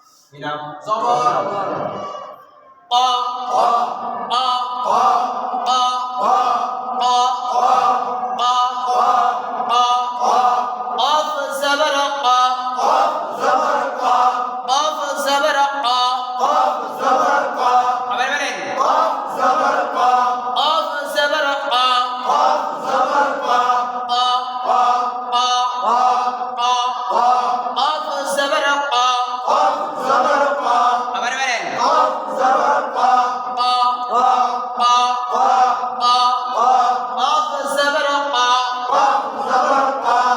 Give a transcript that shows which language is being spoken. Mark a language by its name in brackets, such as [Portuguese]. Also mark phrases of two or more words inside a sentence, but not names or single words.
[Bangla] মিলাম জবর ক ক [Urdu] ক ক ক ক ক ক قاف زبر قا قاف زبر قا قاف زبر قا قاف زبر قا [Bangla] আবার বলেন [Urdu] قاف زبر قا قاف زبر قا قاف زبر قا قا قا قا قا قا قاف زبر قا قاف زبر قا [Bangla] আবার বলেন [Urdu] قاف زبر قا قا قا قا قا قا قاف زبر قا قاف زبر قا